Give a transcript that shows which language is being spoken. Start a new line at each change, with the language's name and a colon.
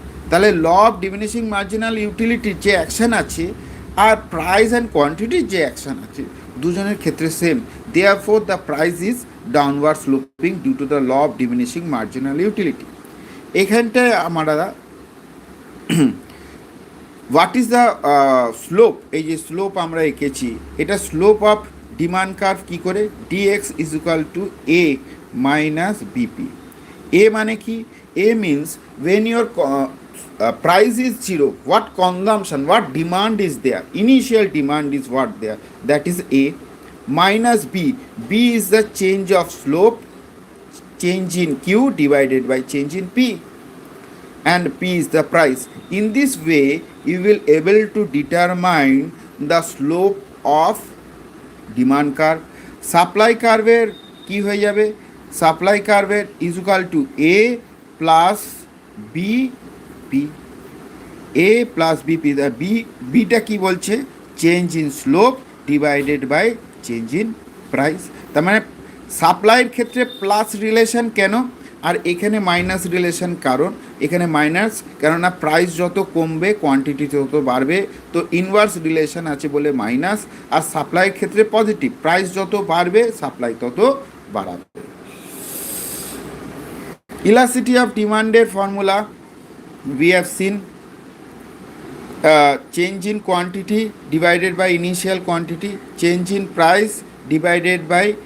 Bangla: তাহলে law of diminishing marginal ইউটিলিটির যে action আছে আর প্রাইস অ্যান্ড কোয়ান্টিটির যে অ্যাকশান আছে দুজনের ক্ষেত্রে same,
English: Therefore the price is downward sloping due to the law of diminishing marginal utility.
Bangla: এখানটায় আমরা
English: what is the slope,
Bangla: এই যে স্লোপ আমরা এঁকেছি, এটা স্লোপ অফ ডিমান্ড কার্ভ কী করে,
English: DX is equal to A minus BP.
Bangla: এ মানে কি,
English: A means when your price is zero, what consumption, what demand is there, initial demand is what there, that is A, minus B, B is the change of slope, change in Q divided by change in P, and P is the price. In this way you will able to determine the slope of demand curve.
Bangla: Supply curve এর কি হয়ে যাবে, supply কার্ভের
English: is equal to A plus BP,
Bangla: A plus BP. Beta কি বলছে,
English: Change in slope divided by change in price.
Bangla: তার মানে সাপ্লাইয়ের ক্ষেত্রে প্লাস রিলেশন কেন, আর এখানে মাইনাস রিলেশন, কারণ এখানে মাইনাস, কেননা প্রাইস যত কমবে কোয়ান্টিটি তত বাড়বে, তো ইনভার্স রিলেশন আছে বলে মাইনাস। আর সাপ্লাইয়ের ক্ষেত্রে পজিটিভ, প্রাইস যত বাড়বে সাপ্লাই তত বাড়াবে।
English: Elasticity of demanded formula we have seen, change in quantity divided by initial quantity, change in price divided by